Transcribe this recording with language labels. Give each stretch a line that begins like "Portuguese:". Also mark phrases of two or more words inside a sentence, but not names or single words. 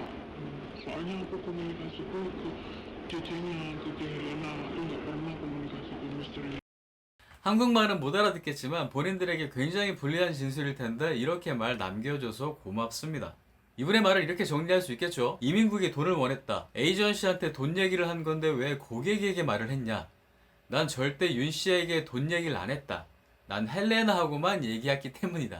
Indonesian: Soalnya aku komunikasiku ke cecenya, ke Helena, aku nggak pernah komunikasi ke misteri.
Korean: 한국말은 못 알아듣겠지만 본인들에게 굉장히 불리한 진술일 텐데 이렇게 말 남겨줘서 고맙습니다. 이분의 말을 이렇게 정리할 수 있겠죠. 이민국이 돈을 원했다. 에이전시한테 돈 얘기를 한 건데 왜 고객에게 말을 했냐. 난 절대 윤 씨에게 돈 얘기를 안 했다. 난 헬레나하고만 얘기했기 때문이다.